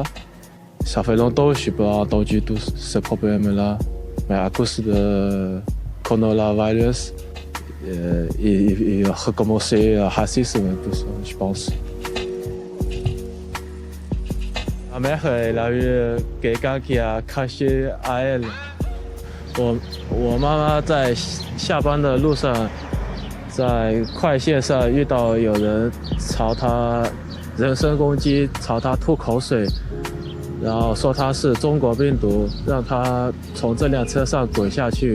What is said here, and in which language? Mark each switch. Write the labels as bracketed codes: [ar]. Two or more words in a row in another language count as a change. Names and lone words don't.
[fr] Ça fait longtemps que je n'ai pas entendu tout ce problème-là. Mais à cause de coronavirus, il a recommencé le racisme, tout ça, je pense. Ma mère, elle a eu quelqu'un qui a craché à elle. [zh] 我妈妈在下班的路上，在快线上遇到有人朝她人身攻击，朝她吐口水，然后说她是中国病毒，让她从这辆车上滚下去。